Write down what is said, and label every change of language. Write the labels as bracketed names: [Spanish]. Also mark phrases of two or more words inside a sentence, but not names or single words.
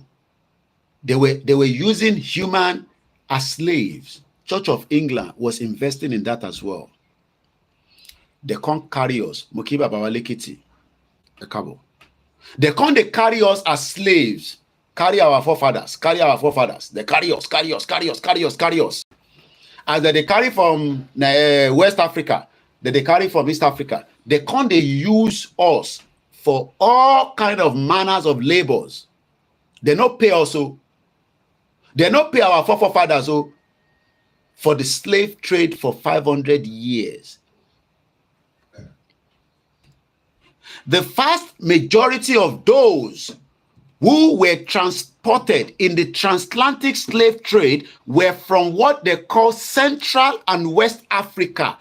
[English] They were using human as slaves. Church of England was investing in that as well. They can't carry us. Mukiba Bawalekiti. They can't carry us as slaves. Carry our forefathers. Carry our forefathers. They carry us, carry us, carry us, carry us, carry us. As they carry from West Africa, they carry from East Africa. They can't use us for all kind of manners of labors. They not pay also. They not pay our forefathers for the slave trade for 500 years. The vast majority of those who were transported in the transatlantic slave trade were from what they call Central and West Africa.